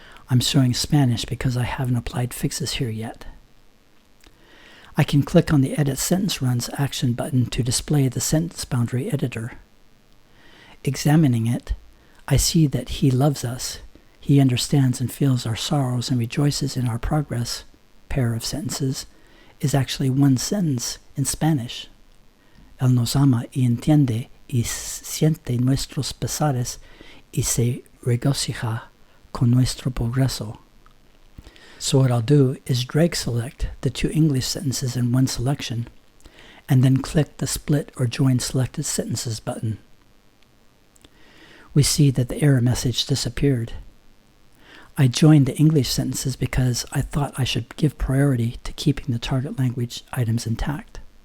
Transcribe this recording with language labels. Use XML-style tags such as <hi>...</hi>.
<en>I'm showing Spanish because I haven't applied fixes here yet. I can click on the Edit Sentence Runs action button to display the sentence boundary editor. Examining it, I see that He loves us. He understands and feels our sorrows and rejoices in our progress. Pair of sentences is actually one sentence in Spanish.</en> <es>Él nos ama y entiende y siente nuestros pesares y se regocija con nuestro progreso.</es> <en>So what I'll do is drag select the two English sentences in one selection, and then click the Split or Join Selected Sentences button. We see that the error message disappeared. I joined the English sentences because I thought I should give priority to keeping the target language items intact.</en>